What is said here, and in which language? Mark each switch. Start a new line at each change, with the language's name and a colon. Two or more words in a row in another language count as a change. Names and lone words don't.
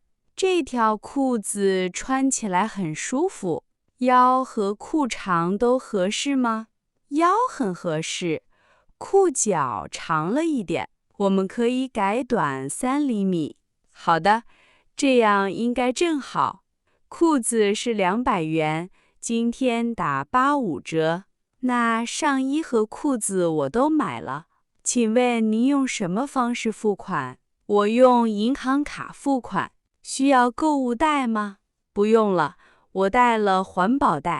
Chinese: 這條褲子穿起來很舒服，腰和褲長都合適嗎？腰很合適，褲腳長了一點，我們可以改短3厘米。好的，這樣應該正好。褲子是200元，今天打85折。那上衣和褲子我都買了，請問您用什麼方式付款？我用銀行卡付款，需要購物袋嗎？不用了，我帶了環保袋。